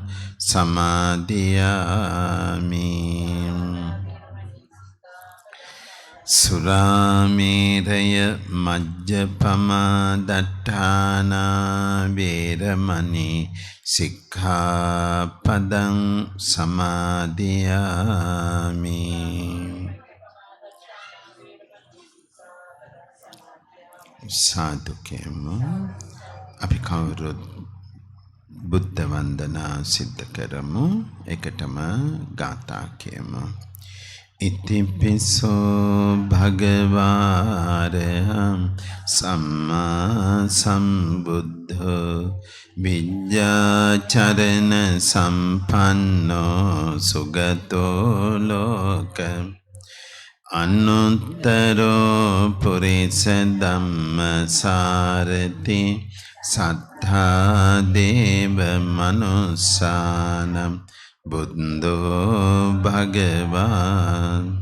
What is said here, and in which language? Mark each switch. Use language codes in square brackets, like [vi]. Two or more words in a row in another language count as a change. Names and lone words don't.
[pi] සමාදියාමි සුරාමේරය මජ්ජපමා දට්ඨානා වේරමණී සික්ඛාපදං සමාදියාමි [si] සාදුකේම අපි කවුරුත් බුද්ධ වන්දනා සිද්ධ කරමු. එකටම ගාථා කියමු. [pi] ඉතිපිසෝ භගවාරහං සම්මා සම්බුද්ධෝ විඤ්ඤාචරණ සම්පන්නෝ සුගතෝ ලෝක අනුත්තරෝ පුරිස ධම්මසාරති සත්තා දේව මනුස්සානම් බුද්ධෝ භගවාන්